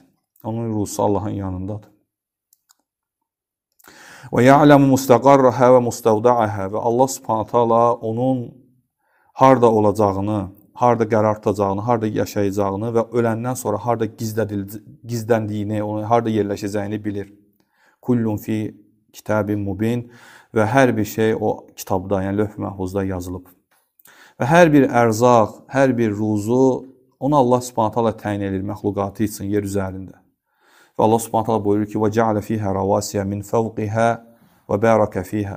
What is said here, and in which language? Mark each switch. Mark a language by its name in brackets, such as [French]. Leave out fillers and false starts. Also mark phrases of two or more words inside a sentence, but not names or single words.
[Azerbaijani] Onun ruzusu Allahın yanındadır. [Arabic] ويعلم مستقرها ومستودعها [Azerbaijani] və Allah [Arabic] سبحانه تعالى [Azerbaijani] onun harda olacağını, harda qərar tutacağını, harda yaşayacağını və öləndən sonra harda gizləndiyini, harda yerləşəcəyini bilir. [Arabic] كل في كتاب مبين [Azerbaijani] və hər bir şey o kitabda, yəni lövh-i məhfuzda yazılıb. Və hər bir ərzaq, hər bir ruzu onu Allah [Arabic] سبحانه تعالى [Azerbaijani] təyin edir məxluqatı üçün yer üzərində. Və Allah [Arabic] سبحانه تعالى [Azerbaijani] buyurur ki: [Arabic] "وجعل فيها رواسي من فوقها وبارك فيها."